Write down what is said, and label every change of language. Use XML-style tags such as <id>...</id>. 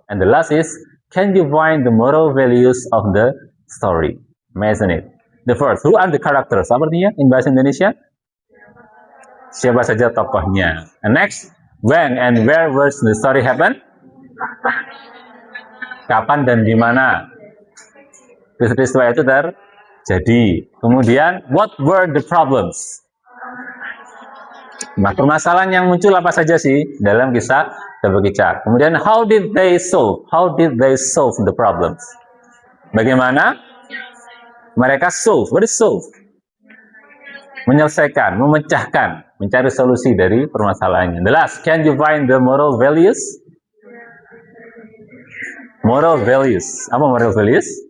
<en>And the last is, can you find the moral values of the story? Imagine it. The first, who are the characters?</en> <id>Apa artinya in bahasa Indonesia? Siapa saja tokohnya.</id> <en>And next, when and where was the story happen?</en> <id>Kapan dan di mana peristiwa itu terjadi. Kemudian,</id> <en>what were the problems?</en> <id>Nah, permasalahan yang muncul apa saja sih dalam kisah Kebo Kicak? Kemudian,</id> <en>how did they solve the problems?</en> <id>Bagaimana mereka solve?</id> <en>What is solve?</en> <id>Menyelesaikan, memecahkan, mencari solusi dari permasalahannya.</id> <en>The last, can you find the moral values? Moral values.</en> <id>Apa</id> <en>moral values?</en>